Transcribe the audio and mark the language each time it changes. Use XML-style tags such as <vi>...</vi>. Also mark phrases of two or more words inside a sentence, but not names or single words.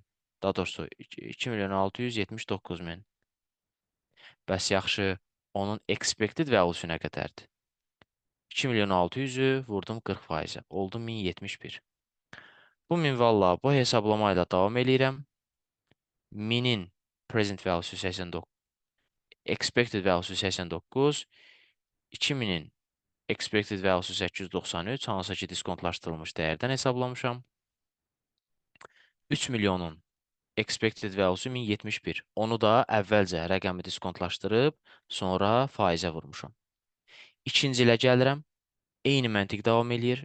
<az>Daha doğrusu 2 milyon 679 min. Bəs yaxşı, onun</az> <en>expected value</en> <az>nə qədərdir? 2 milyon 600-ü vurdum 40%-ə. Oldu 1071. Bu minvalla bu hesablama ilə davam eləyirəm. Minin</az> <en>present value</en> <az>89,</az> <en>expected value</en> <az>89, 2000-in</az> <en>expected value</en> <az>893, hansısa ki diskontlaşdırılmış dəyərdən hesablamışam. 3 milyonun</az> <en>expected value</en> <az>1071. Onu da əvvəlcə rəqəmi diskontlaşdırıb, sonra faizə vurmuşam. İkinci ilə gəlirəm. Eyni məntiq davam eləyir.</az>